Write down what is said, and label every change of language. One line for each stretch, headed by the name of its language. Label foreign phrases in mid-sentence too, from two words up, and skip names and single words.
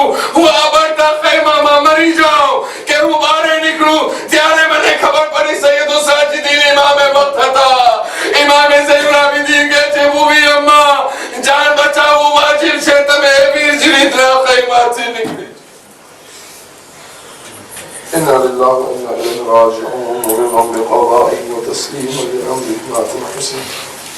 Gujarati: હું આ બળતા ખૈમામાં મરી જાઉં કે હું બહાર નીકળું? ત્યારે મને ખબર પડી સૈયદ સાજિદીન ઇમામે વક્ત હતા. ઇમામે ઝૈનુલ આબિદીન કહે છે બુવી અમ્મા જાન બચાવવું વાજિબ છે. તમે એવી જ રીતના ખૈમાથી નીકળી.
Arabic: إنا لله وإنا إليه راجعون ورضا بقضائه وتسليما لأمره ما تنحسن